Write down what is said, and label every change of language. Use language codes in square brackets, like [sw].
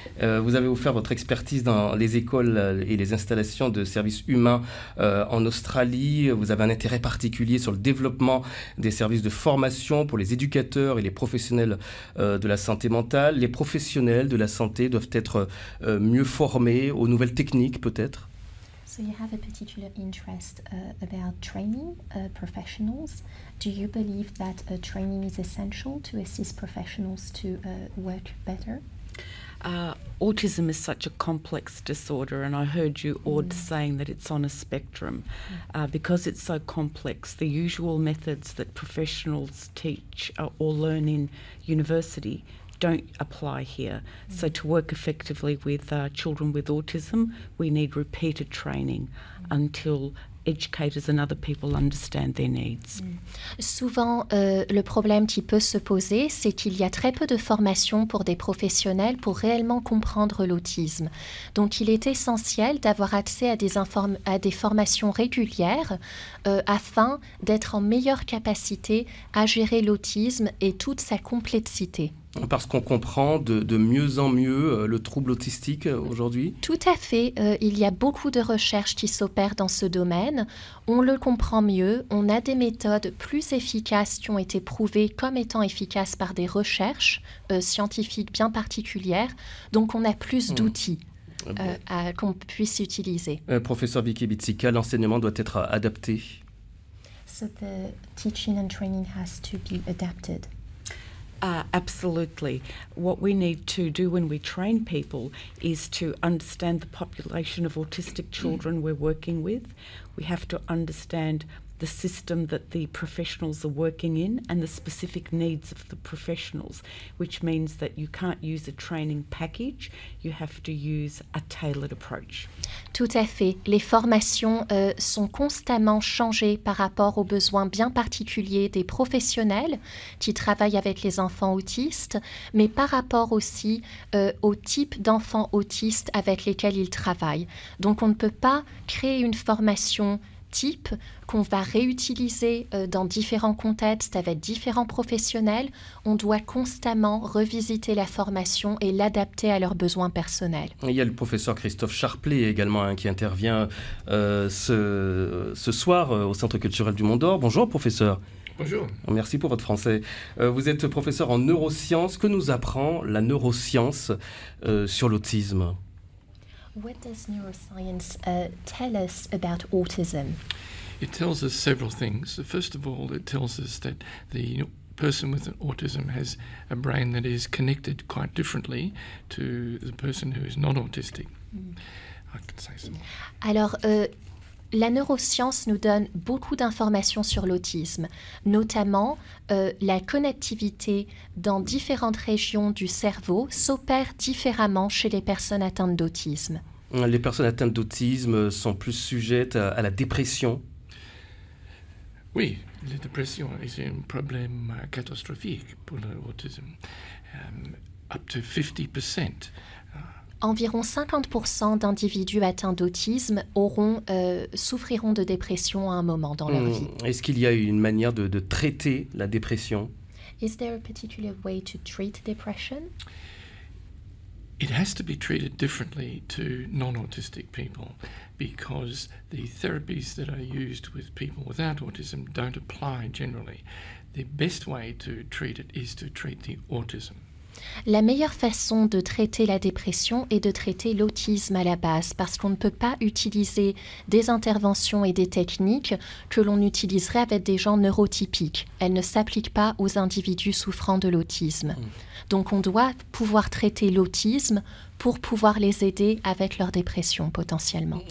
[fr] Vous avez offert votre expertise dans les écoles et les installations de services humains en Australie. Vous avez un intérêt particulier sur le développement des services de formation pour les éducateurs et les professionnels de la santé mentale. Les professionnels de la santé doivent être mieux formés aux nouvelles techniques, peut-être. [en] So you have a particular interest about training professionals. Do you believe that training is essential to assist professionals to work better? Autism is such a complex disorder, and I heard you, Aude, saying that it's on a spectrum. Because it's so complex, the usual methods that professionals teach or learn in university don't apply here. So to work effectively with children with autism, we need repeated training until educators and other people understand their needs. [fr] Souvent, le problème qui peut se poser, c'est qu'il y a très peu de formation pour des professionnels pour réellement comprendre l'autisme. Donc, il est essentiel d'avoir accès à des formations régulières afin d'être en meilleure capacité à gérer l'autisme et toute sa complexité. Parce qu'on comprend de mieux en mieux le trouble autistique aujourd'hui? Tout à fait. Il y a beaucoup de recherches qui s'opèrent dans ce domaine. On le comprend mieux. On a des méthodes plus efficaces qui ont été prouvées comme étant efficaces par des recherches scientifiques bien particulières. Donc, on a plus d'outils qu'on puisse utiliser. Professeur Vicky Bitsika, l'enseignement doit être adapté. [en] So the teaching and training has to be adapted. Absolutely. What we need to do when we train people is to understand the population of autistic children we're working with. We have to understand the system that the professionals are working in and the specific needs of the professionals, which means that you can't use a training package, you have to use a tailored approach. [fr] Tout à fait. Les formations sont constamment changées par rapport aux besoins bien particuliers des professionnels qui travaillent avec les enfants autistes, mais par rapport aussi au type d'enfants autistes avec lesquels ils travaillent. Donc on ne peut pas créer une formation type qu'on va réutiliser dans différents contextes avec différents professionnels. On doit constamment revisiter la formation et l'adapter à leurs besoins personnels. Il y a le professeur Christophe Charplet également qui intervient ce soir au Centre culturel du Mont d'Or. Bonjour professeur. Bonjour. Merci pour votre français. Vous êtes professeur en neurosciences. Que nous apprend la neuroscience sur l'autisme? [en] What does neuroscience tell us about autism? It tells us several things. First of all, it tells us that the person with autism has a brain that is connected quite differently to the person who is not autistic. I can say some more. [fr] Alors, la neuroscience nous donne beaucoup d'informations sur l'autisme, notamment la connectivité dans différentes régions du cerveau s'opère différemment chez les personnes atteintes d'autisme. Les personnes atteintes d'autisme sont plus sujettes à la dépression. Oui, la dépression est un problème catastrophique pour l'autisme. [en] Up to 50%. [fr] Environ 50% d'individus atteints d'autisme souffriront de dépression à un moment dans leur vie. Est-ce qu'il y a une manière de traiter la dépression? [en] Is there a particular way to treat depression? It has to be treated differently to non-autistic people because the therapies that are used with people without autism don't apply generally. The best way to treat it is to treat the autism. [fr] La meilleure façon de traiter la dépression est de traiter l'autisme à la base, parce qu'on ne peut pas utiliser des interventions et des techniques que l'on utiliserait avec des gens neurotypiques. Elles ne s'appliquent pas aux individus souffrant de l'autisme. Donc on doit pouvoir traiter l'autisme pour pouvoir les aider avec leur dépression potentiellement.